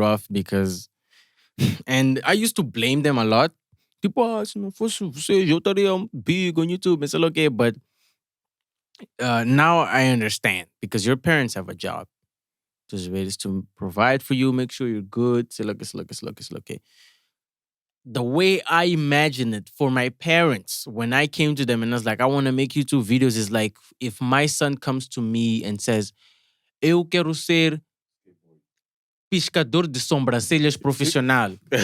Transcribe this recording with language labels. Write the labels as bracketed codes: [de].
[en] Because, and I used to blame them a lot. [pt] Tipo, se não fosse você, eu estaria [en] big on YouTube. It's okay, but now I understand because your parents have a job. Just ways to provide for you, make sure you're good. Say, look, okay. The way I imagine it for my parents, when I came to them and I was like, I want to make YouTube videos, is like if my son comes to me and says, [pt] eu quero ser piscador de sobrancelhas profissional.